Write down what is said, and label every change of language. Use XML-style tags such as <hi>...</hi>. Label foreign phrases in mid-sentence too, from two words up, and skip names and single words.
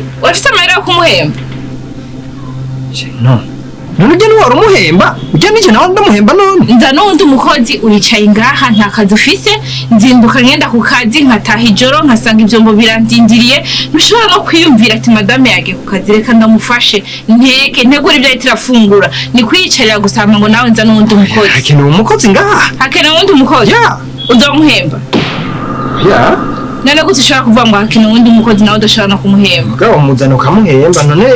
<rn>Wafite amahera yo kumuhemba.</rn> <en>No.</en> <rn>Nurujye nuwari umuhemba. Ujya nije nawe ndamuhemba none. Nza nundi mukozi uricaye ngaha nta kazi ufise. Nzinduka ngenda ku kazi nkataha ijoro nkasanga ivyombo birandindiriye. Ntushobora no kwiyumvira ati madame yage ku kazi reka ndamufashe. Ntegura ibyo ahita irafungura. Ni kwiyicarira gusama ngo nawe nza nundi mukozi. Hakenewe umukozi ngaha. Hakenewe nundi mukozi?</rn> <en>Yeah.</en> <rn>Uzomuhemba?</rn> <en>Yeah.</en> <rn>None gute ushobora kuvuga ngo hakenewe nundi mukozi nawe udashobora no kumuhemba? Gaho muzana ukamuhemba none.</rn>